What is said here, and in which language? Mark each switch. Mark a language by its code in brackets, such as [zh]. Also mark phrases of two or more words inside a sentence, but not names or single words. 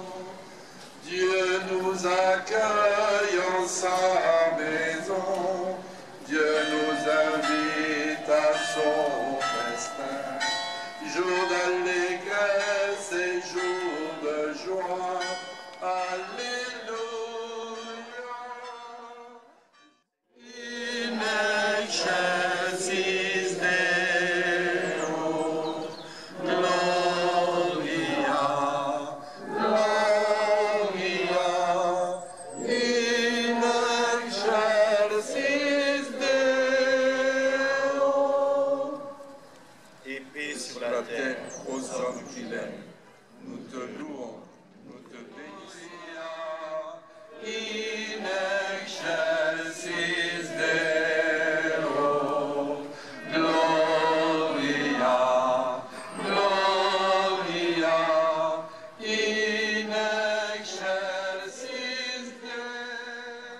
[fr] Dieu nous accueille en sa maison, Dieu nous invite à son festin. Jour d'allégresse et jour de joie, Alléluia. [la] In excelsis Deo, Gloria, Gloria, in excelsis Deo. [fr] Et paix sur la terre aux hommes qu'il aime. Nous te louons, nous te bénissons. [la] In excelsis Deo, Gloria, Gloria, in excelsis Deo.